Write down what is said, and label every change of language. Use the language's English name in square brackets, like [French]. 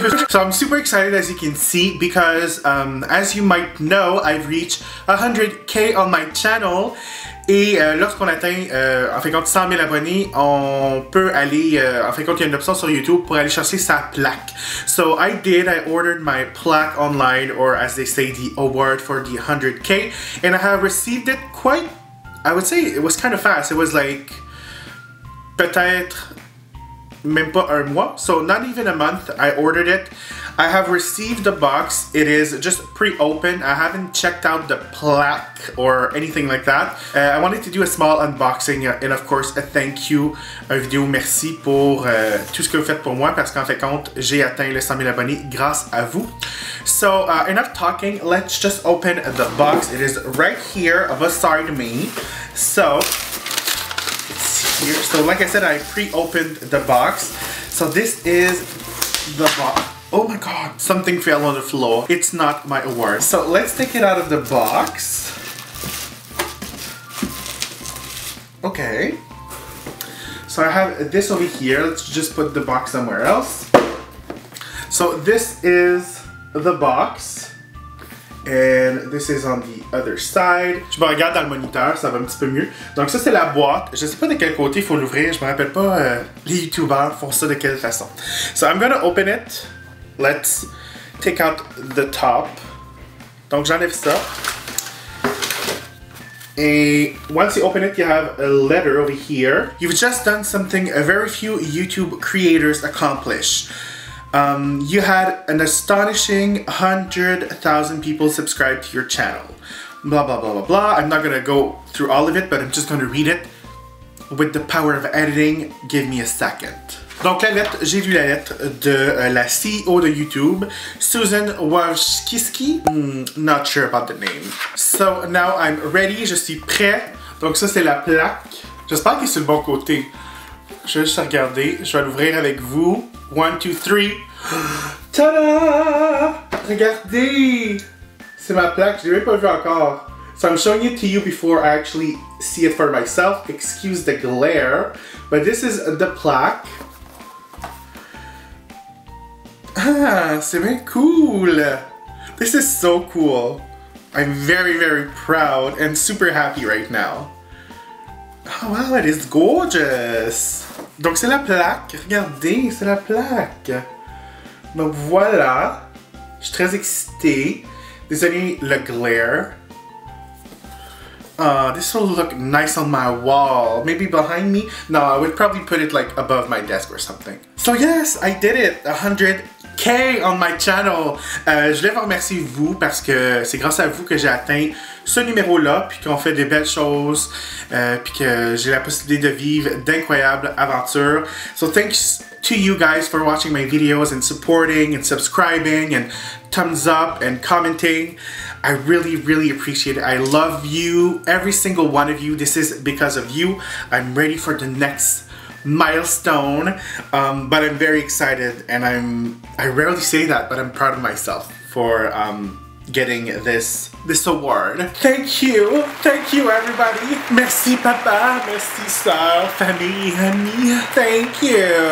[English] So I'm super excited as you can see because as you might know, I've reached 100K on my channel. [French] Et lorsqu'on atteint, en fin de compte, 100 000 abonnés, on peut aller, en fin de compte, il y a une option sur YouTube pour aller chercher sa plaque. [English] So I ordered my plaque online, or as they say, the award for the 100K. And I have received it quite, I would say it was kind of fast. It was like, [French] peut-être même pas un mois. [English] So not even a month, I ordered it. I have received the box. It is just pre-open. I haven't checked out the plaque or anything like that. I wanted to do a small unboxing and of course a thank you, [French] une vidéo merci pour tout ce que vous faites pour moi parce qu'en fait compte, j'ai atteint les 100 000 abonnés grâce à vous. [English] So enough talking, let's just open the box. It is right here beside me. So, it's here. So like I said, I pre-opened the box. So this is the box. Oh my god, something fell on the floor. It's not my award. So let's take it out of the box. Okay. So I have this over here. Let's just put the box somewhere else. So this is the box. And this is on the other side. [French] Je me regarde dans le moniteur, ça va un petit peu mieux. Donc ça c'est la boîte. Je sais pas de quel côté il faut l'ouvrir. Je me rappelle pas les youtubeurs font ça de quelle façon. [English] So I'm gonna open it. Let's take out the top. [French] Donc j'enlève ça. [English] And once you open it, you have a letter over here. You've just done something a very few YouTube creators accomplish. You had an astonishing 100,000 people subscribe to your channel. Blah, blah, blah, blah, blah. I'm not gonna go through all of it, but I'm just gonna read it. With the power of editing, give me a second. [French] Donc la lettre, j'ai lu la lettre de la CEO de YouTube, Susan Wojcicki. [English] Not sure about the name. So now I'm ready, [French] je suis prêt. Donc ça c'est la plaque. J'espère qu'il est sur le bon côté. Je vais juste regarder, je vais l'ouvrir avec vous. 1, 2, 3. Tada! Regardez! C'est ma plaque, je l'ai même pas vu encore. [English] So I'm showing it to you before I actually see it for myself. Excuse the glare. But this is the plaque. [French] Ah, c'est bien cool! [English] This is so cool. I'm very, very proud and super happy right now. Oh wow, it is gorgeous! [French] Donc c'est la plaque, regardez, c'est la plaque! Donc voilà, je suis très excitée. Désolé le glare. [English] This will look nice on my wall. Maybe behind me? No, I would probably put it like above my desk or something. So yes, I did it! 100K on my channel! [French] Je voulais vous remercier vous parce que c'est grâce à vous que j'ai atteint ce numéro-là, puis qu'on fait des belles choses, puis que j'ai la possibilité de vivre d'incroyables aventures. [English] So thanks to you guys for watching my videos and supporting and subscribing and thumbs up and commenting. I really, really appreciate it. I love you, every single one of you. This is because of you. I'm ready for the next milestone, but I'm very excited, and I rarely say that, but I'm proud of myself for getting this award. Thank you everybody. [French] Merci papa, merci sœur, famille, amis. [English] Thank you.